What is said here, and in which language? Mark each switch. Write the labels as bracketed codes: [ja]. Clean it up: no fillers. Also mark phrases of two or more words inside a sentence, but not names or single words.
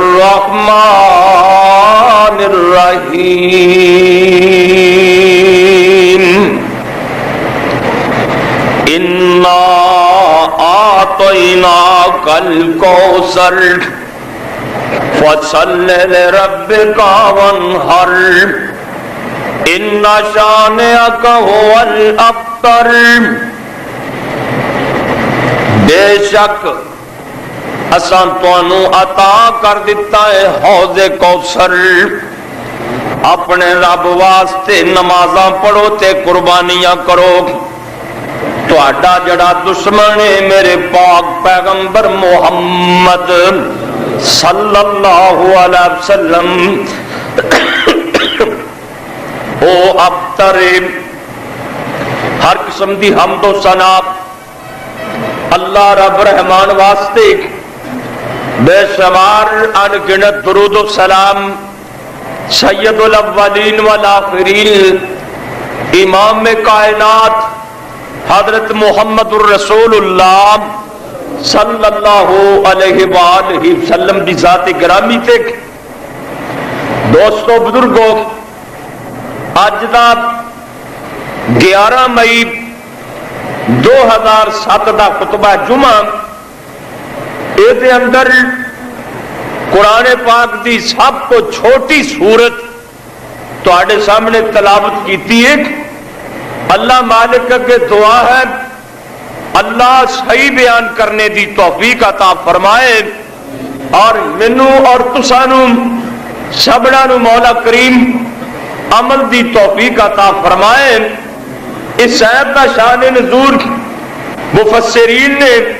[ar] الرحمن الرحيم إنا أعطيناك الكوثر فصل لربك وانحر إن شانئك هو الأبتر [pa] بے شک اساں تانوں عطا کر دیتا ہے حوض کوثر اپنے رب واسطے نمازاں پڑھو تے قربانیاں کرو تہاڈا جڑا دشمن ہے میرے پاک پیغمبر محمد [ar] صلی اللہ علیہ وسلم [pa] او ابتر ہر قسم دی حمد و ثنا اللہ رب رحمان واسطے بے شمار ان گنت درود و سلام [ar] سید الاولین والآخرین [pa] امام کائنات حضرت محمد الرسول اللہ [ar] صلی اللہ علیہ وآلہ وسلم [pa] دی ذات گرامی تک دوستو بزرگو اج دا 11 مئی 2007 دا خطبہ جمعہ اے اندر قرآن پاک دی سب کو چھوٹی سورت تواڈے سامنے تلاوت کیتی ہے اللہ مالک کے دعا ہے اللہ صحیح بیان کرنے دی توفیق عطا فرمائے اور منو اور تسانو سبڑا نو مولا کریم عمل دی توفیق عطا فرمائے اس آیت کا شان نزول مفسرین نے